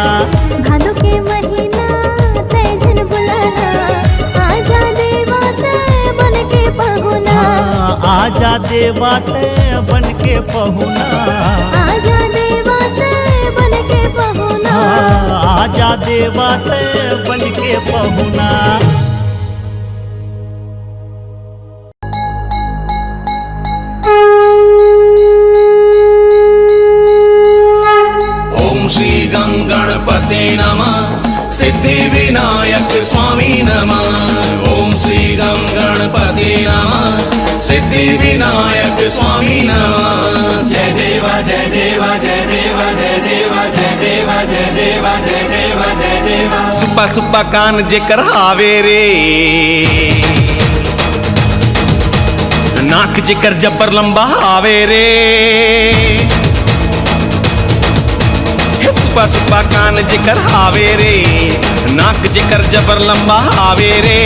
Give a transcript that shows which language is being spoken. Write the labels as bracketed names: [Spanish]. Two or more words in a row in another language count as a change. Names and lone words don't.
[Chhattisgarhi] भादो के महीना तय झन भुलाना, आजा देवा तय बन के पहुना। हाँ आजा देवा तय बन के पहुना। आजा देवा तय बन के पहुना। हाँ आजा देवा तय बन के पहुना। [Sanskrit] ओम श्री गंगणपते नमः, सिद्धि विनायक स्वामी नमः। ओम श्री गंगणपते नमः, सिद्धि विनायक स्वामी नमः। [Chhattisgarhi] जय देवा जय देवा जय देवा जय देवा जय देवा जय देवा जय देवा जय देवा। सुब्बा सुब्बा कान जेकर हावे रे, नाक जेकर जब्बर लंबा हावे रे। सुब्बा सुब्बा कान जेकर हावे रे, नाक जेकर जबर लंबा हावे रे।